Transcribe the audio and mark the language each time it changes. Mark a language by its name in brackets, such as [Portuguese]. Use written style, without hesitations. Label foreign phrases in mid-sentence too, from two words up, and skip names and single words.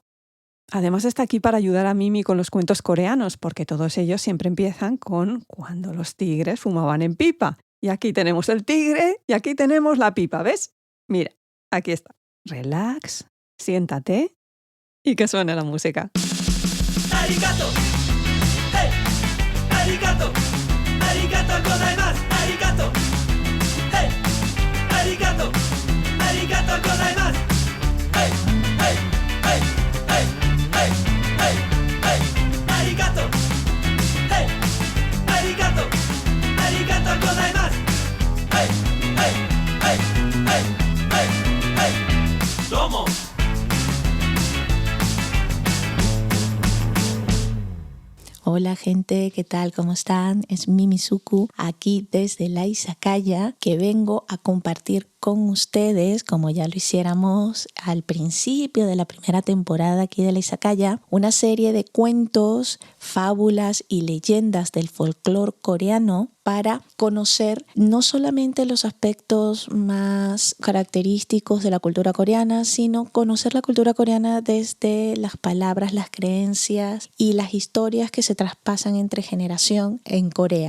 [Spanish] Además está aquí para ayudar a Mimi con los cuentos coreanos, porque todos ellos siempre empiezan con cuando los tigres fumaban en pipa. Y aquí tenemos el tigre y aquí tenemos la pipa, ¿ves? Mira, aquí está. Relax, siéntate y que suene la música. [Japanese] ¡Arigato! ¡Hey! ¡Arigato! ¡ありがとうございます! ¡Arigato! ¡Hey! ¡Arigato! ¡ありがとうございます! ¡Hey! ¡Hey! ¡Hey! ¡Hey! ¡Hey! ¡Hey! ¡Hey! ¡Arigato! ¡Hey! ¡Arigato! ¡ありがとうございます! ¡Hey! ¡Hey! ¡Hey! ¡Hey! ¡Hey! ¡Hey! ¡Domo! [Spanish] Hola gente, ¿qué tal? ¿Cómo están? Es Mimi Suku, aquí desde la Izakaya, que vengo a compartir con ustedes, como ya lo hiciéramos al principio de la primera temporada aquí de la Izakaya, una serie de cuentos, fábulas y leyendas del folclore coreano para conocer no solamente los aspectos más característicos de la cultura coreana, sino conocer la cultura coreana desde las palabras, las creencias y las historias que se traspasan entre generación en Corea.